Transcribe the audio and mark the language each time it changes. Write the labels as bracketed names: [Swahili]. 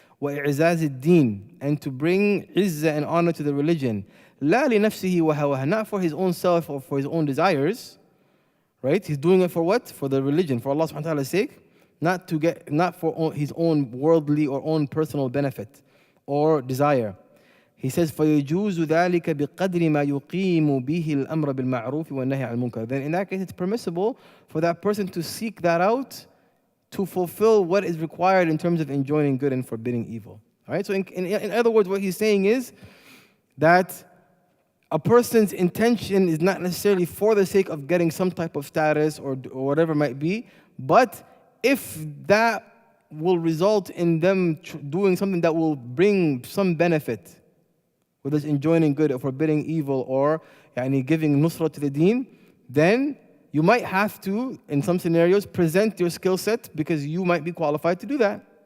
[Arabic] وَإِعْزَازِ الدِّينِ, [English] and to bring izzah and honor to the religion. [Arabic] لَا لِنَفْسِهِ وَهَوَاهَا, [English] not for his own self or for his own desires. Right? He's doing it for what? For the religion, for Allah subhanahu wa ta'ala's sake. Not for his own worldly or own personal benefit or desire. He says, [Arabic] فَيَجُوزُ ذَلِكَ بِقَدْرِ مَا يُقِيمُ بِهِ الْأَمْرَ بِالْمَعْرُوفِ وَالنَّهْيِ عَنِ الْمُنكَرِ. [English] Then in that case, it's permissible for that person to seek that out to fulfill what is required in terms of enjoining good and forbidding evil. All right? So in other words, what he's saying is that a person's intention is not necessarily for the sake of getting some type of status or whatever it might be, but if that will result in them doing something that will bring some benefit, whether it's enjoining good or forbidding evil or giving nusra to the deen, then you might have to, in some scenarios, present your skill set because you might be qualified to do that.